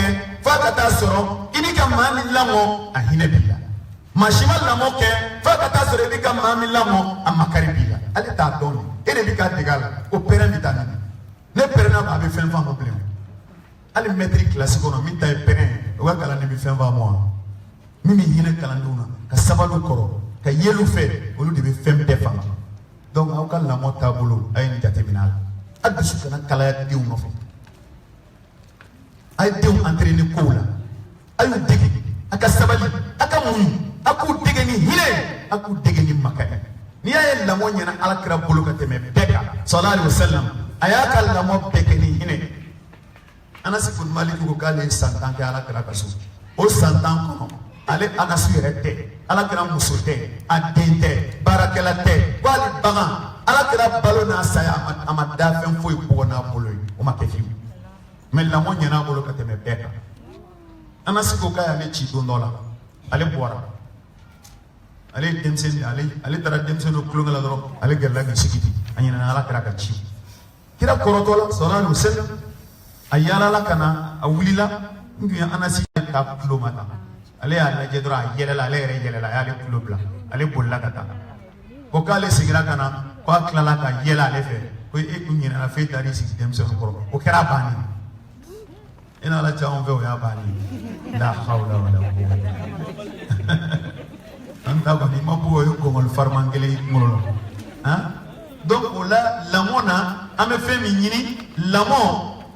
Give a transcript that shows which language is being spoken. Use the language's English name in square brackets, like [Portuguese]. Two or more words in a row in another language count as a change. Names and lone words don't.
[Bambara] f'a ka taa sɔrɔ i b'i ka maa min lamɔ a hinɛ b'i la maa si ma lamɔ kɛ f'a ka taa sɔrɔ i b'i ka maa min lamɔ a makari b'i la ale t'a dɔn de e de b'i ka dege a la o pɛrɛn bɛ taa nin ne pɛrɛnna a bɛ fɛn f'a ma bilen hali mɛtiri kilasi kɔnɔ min ta ye pɛrɛn o ka kalan de bɛ fɛn f'a ma min bɛ hinɛ kalandenw na ka sabaliw kɔrɔ ka yelu fɛ olu de bɛ fɛn bɛɛ faamu donc aw ka lamɔ taabolo a ye nin jateminɛ a la a dusu kana kalaya denw nɔfɛ a ye denw entraîner kow la a y'u dege a ka sabali a ka muɲu a k'u dege ni hinɛ a k'u dege ni makaya n'i y'a ye lamɔ ɲɛna alakira bolo ka tɛmɛ bɛɛ kan [Arabic] صلى الله عليه وسلم [Bambara] a y'a ka lamɔ bɛɛ kɛ ni hinɛ Anasi ibn Malik ko k'ale ye san 10 kɛ alakira ka so o san 10 kɔnɔ ale Anasi yɛrɛ tɛ alakira muso tɛ a den tɛ baarakɛla tɛ ko hali bagan alakira balo n'a saya a ma da fɛn foyi bɔgɔ n'a bolo ye o ma kɛ fiyewu mɛ lamɔ ɲɛna a bolo ka tɛmɛ bɛɛ kan Anasi ko k'a y'ale ci don dɔ la ale bɔra ale ye denmisɛnnin ale taara denmisɛnninw tulonkɛ la dɔrɔn ale gɛrɛla k'i sigi ten a ɲinɛna alakira ka ci kira kɔrɔtɔ la [Arabic] صلى الله عليه وسلم [Bambara] a yaalala ka na a wulila n tun ye Anasi k'a tulo ma ta ale y'a lajɛ dɔrɔn a yɛlɛla ale yɛrɛ yɛlɛla a y'ale tulo bila ale bolila ka taa ko k'ale seginna ka na ko a tilala ka yɛlɛ ale fɛ ko e kun ɲinɛna f'e taar'i sigi denmisɛnninw kɔrɔ o kɛra bannen e n'ala cɛ anw fɛ o y'a bannen [Arabic] لا حول ولا قوة [Bambara] an ta kɔni ma bɔ o ye kɔngɔli fariman kelen kunkolo la donc o la lamɔ na an bɛ fɛn min ɲini lamɔ